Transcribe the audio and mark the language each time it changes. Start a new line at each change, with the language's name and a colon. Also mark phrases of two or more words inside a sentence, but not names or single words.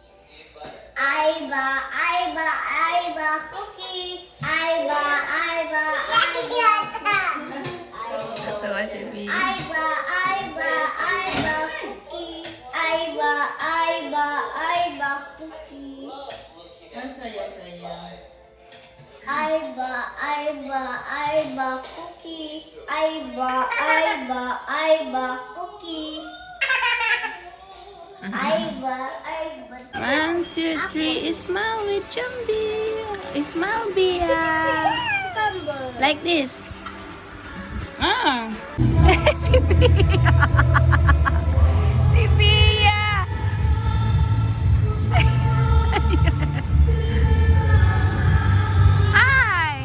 Filipino: Aiba, cookies. Aiba. Tawa si Bia. Aiba, cookies. Aiba, cookies. Ang saya-saya. Aiba, cookies. Aiba, cookies. Aiba. 1, 2, 3,
English: smile with Jambi. Smile, Bia. Like this.
Filipino: Si Bia. Si Bia. Hi.